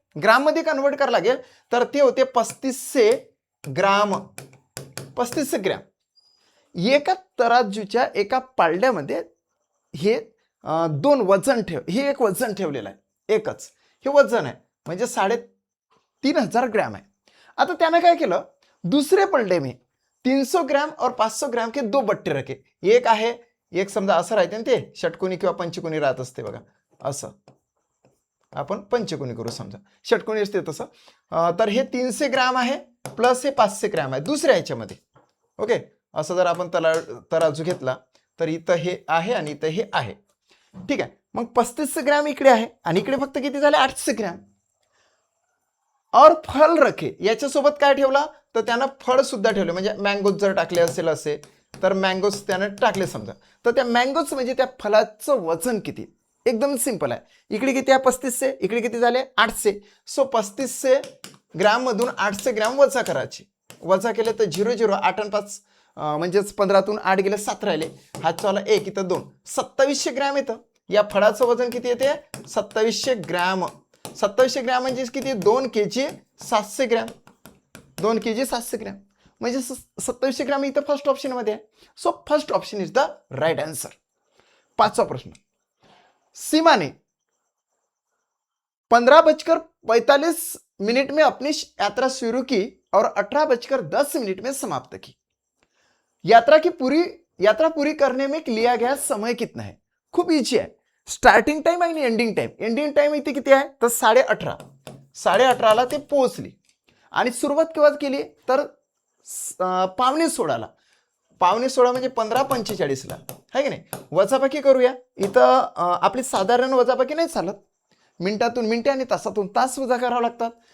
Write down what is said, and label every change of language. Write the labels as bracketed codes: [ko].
[mr] ग्राम मध्ये कन्वर्ट करावं लागेल, तर ते होते 3500 ग्राम. 3500 ग्रॅम. एका तराजूच्या एका पालड्यामध्ये हे दोन वजन हे एक वजन ठेवलेलं आहे, एकच हे वजन आहे, म्हणजे 3.5 ग्रॅम आहे. आता त्याने काय केलं, [hi] दूसरे पलड़े में 300 ग्राम और 500 ग्राम के दो बट्टे रखे. [mr] एक आहे, एक समजा असं राहते ना, ते षटकोनी किंवा पंचकोनी राहत असते बघा, असं आपण पंचकोनी करू, समजा षटकोनी असते तसं. तर हे 300 ग्राम आहे प्लस हे 500 ग्राम आहे दुसऱ्या ह्याच्यामध्ये. ओके, असं जर आपण तराजू घेतला तर इथं हे आहे आणि इथं हे आहे. ठीक आहे, मग 3500 ग्राम इकडे आहे आणि इकडे फक्त किती झाले? 800 ग्राम. [hi] और फल रखे, [mr] याच्यासोबत काय ठेवला, तर त्यानं फळ सुद्धा ठेवले, म्हणजे मँगोज जर टाकले असेल असे तर मँगोज त्यानं टाकले समजा, तर त्या मँगोज म्हणजे त्या फळाचं वजन किती? एकदम सिंपल आहे. इकडे किती आहे? 3500, इकडे किती झाले? 800. सो 3500 ग्राम मधून 800 ग्राम वजा करायचे. वजा केले तर 0 0 8 आणि 5 म्हणजेच 15तून 8 गेले 7 राहिले, हातचा वाला 1 इथं 2, 2700 ग्रॅम येतं. या फळाचं वजन किती येते? 2700 ग्रॅम. 2700 ग्रॅम म्हणजे किती? 2 केजी 700 ग्रॅम. 2 केजी 700 ग्रॅम म्हणजे 2700 ग्रॅम इथं फर्स्ट ऑप्शन मध्ये आहे. [en] So first option is the right answer. [mr] पाचवा प्रश्न, [hi] सीमा ने 15:45 में अपनी यात्रा शुरू की और 18:10 में समाप्त की. यात्रा पूरी करने में लिया गया समय कितना है? [mr] खूप इजी आहे. स्टार्टिंग टाइम आणि एंडिंग टाइम. एंडिंग टाइम इथे किती आहे? तर 18:30ला ते पोहोचली आणि सुरुवात केव्हा केली? तर 15:45ला. 15:45 म्हणजे 15:45ला, है की नाही? वजाबाकी करूया. इथं आपली साधारण वजाबाकी नाही चालत, मिनिटातून मिनिटे आणि तासातून तास वजा करावं लागतात.